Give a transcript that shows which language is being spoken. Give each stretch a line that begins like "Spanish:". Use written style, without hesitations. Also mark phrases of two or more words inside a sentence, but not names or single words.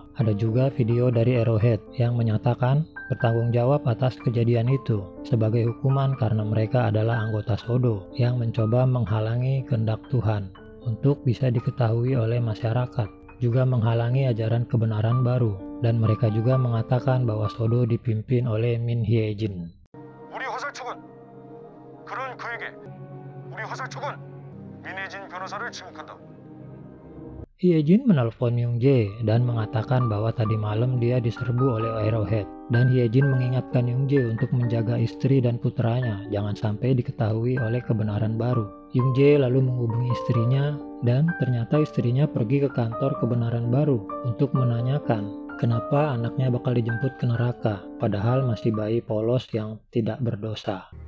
Indonesian: Ada juga video dari Arrowhead yang menyatakan bertanggung jawab atas kejadian itu sebagai hukuman karena mereka adalah anggota Sodo yang mencoba menghalangi kehendak Tuhan untuk bisa diketahui oleh masyarakat. Juga menghalangi ajaran kebenaran baru, dan mereka juga mengatakan bahwa Sodo dipimpin oleh Min Hyejin.
Korean: 우리 화살 측은 그런 그에게 우리 화살 측은 민혜진 변호사를 지목한다.
Indonesian: Hyejin menelpon Youngjae dan mengatakan bahwa tadi malam dia diserbu oleh Arrowhead. Dan Hyejin mengingatkan Youngjae untuk menjaga istri dan putranya, jangan sampai diketahui oleh kebenaran baru. Youngjae lalu menghubungi istrinya dan ternyata istrinya pergi ke kantor kebenaran baru untuk menanyakan kenapa anaknya bakal dijemput ke neraka, padahal masih bayi polos yang tidak berdosa.